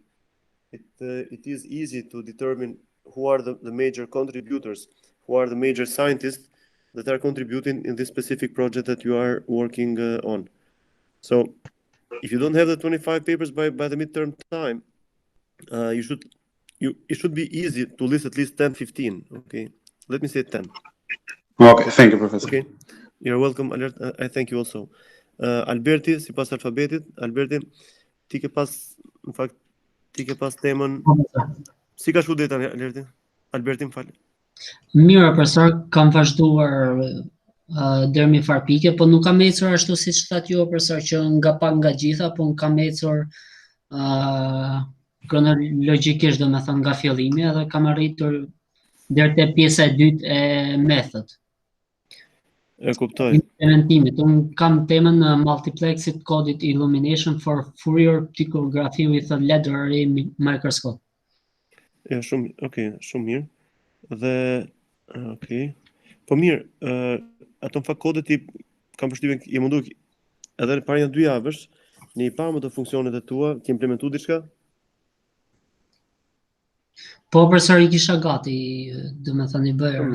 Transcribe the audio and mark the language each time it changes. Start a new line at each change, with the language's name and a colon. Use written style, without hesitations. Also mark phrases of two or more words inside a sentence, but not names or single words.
English: It is easy to determine who are the major contributors, who are the major scientists that are contributing in this specific project that you are working on. So if you don't have the 25 papers by the midterm time, it should be easy to list at least 10, 15. Okay, let me say 10. Okay, thank you, Professor. Okay, you're welcome. I thank you also.
Albanian: Alberti, sipas alfabetit, Alberti, ti ke pas, në fakt, ti ke pas temën. Si ka shku deri tani, Alberti, më fal. Mirë, profesor, kam vazhduar deri me farpike, po nuk kam ecur ashtu siç thatë ju, profesor, që nga pak nga gjitha, po kam ecur kronologjikisht, domethënë nga fillimi, edhe kam arritur deri te pjesa e dytë e method. E kuptoj. Implementimit. Unë kam temën Multiplexed Coded Illumination for Fourier Ptychography with a Ladder Array Microscope. Ja, shumë mirë. Dhe, okay. Po mirë, ato në fakt kodet i kam përshtypjen je mundu edhe para një 2 javësh, në i parë më të funksionet e tua, ke implementuar diçka? Po, profesor, i kisha gati, domethënë i bëra.